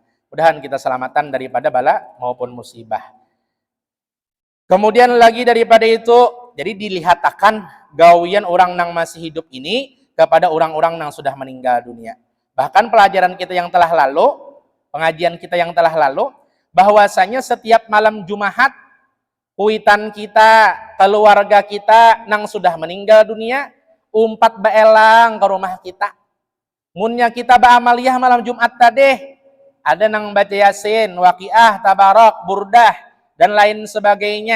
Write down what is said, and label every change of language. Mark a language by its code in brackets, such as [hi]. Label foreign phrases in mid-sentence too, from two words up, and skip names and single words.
[bjn] Mudahan kita selamatan daripada bala maupun musibah. Kemudian lagi daripada itu, jadi dilihatkan gawian orang yang masih hidup ini kepada orang-orang yang sudah meninggal dunia. Bahkan pelajaran kita yang telah lalu, pengajian kita yang telah lalu, bahwasanya setiap malam Jumat, kuitan kita, keluarga kita nang sudah meninggal dunia, umpat baelang ke rumah kita. Munnya kita ba'amaliyah malam Jumat tadi, ada nang baca Yasin, Waqiah, Tabarak, Burdah, dan lain sebagainya.